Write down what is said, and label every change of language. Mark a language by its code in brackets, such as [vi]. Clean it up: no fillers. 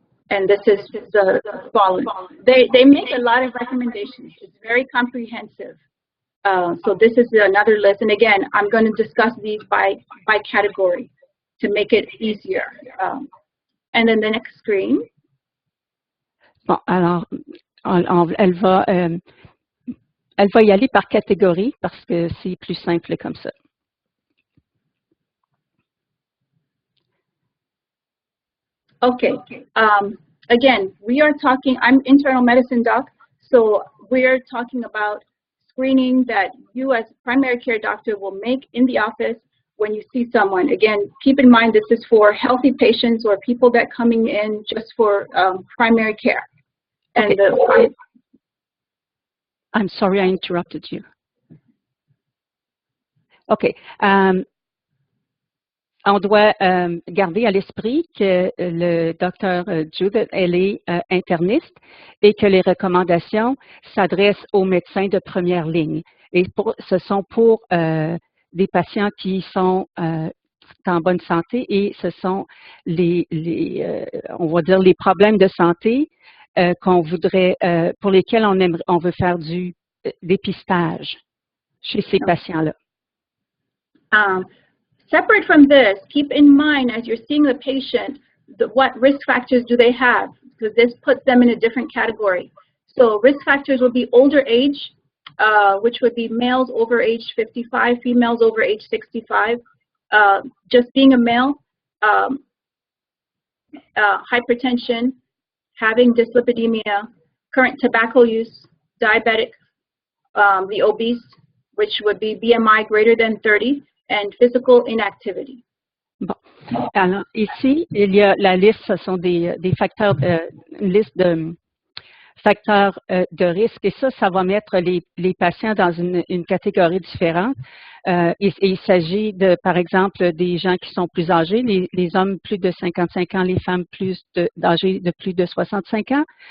[en] And this is the following. They make a lot of recommendations. It's very comprehensive. So this is another list. And again, I'm going to discuss these by category to make it easier. And then the next screen. [fr] Bon, alors, elle va y aller par catégorie parce que c'est plus simple comme ça. [en] Okay. Again, we are talking, I'm internal medicine doc, so we're talking about screening that you as primary care doctor will make in the office when you see someone. Again, keep in mind this is for healthy patients or people that coming in just for primary care. And okay. I'm sorry I interrupted you. Okay. [fr] On doit garder à l'esprit que le docteur Judith, elle est interniste et que les recommandations s'adressent aux médecins de première ligne. Et ce sont pour des patients qui sont en bonne santé et ce sont on va dire les problèmes de santé qu'on voudrait, pour lesquels on veut faire du dépistage chez ces patients-là. [en] Separate from this, keep in mind as you're seeing the patient, what risk factors do they have? Because this puts them in a different category. So risk factors will be older age, which would be males over age 55, females over age 65. Just being a male, hypertension, having dyslipidemia, current tobacco use, diabetic, the obese, which would be BMI greater than 30. And physical inactivity. [fr] Bon. Alors, ici, il y a la liste, ce sont des facteurs, une liste de facteurs de risque. Et ça va mettre les patients dans une catégorie différente. Il s'agit de, par exemple, des gens qui sont plus âgés, les hommes plus de 55 ans, les femmes âgées de plus de 65 ans.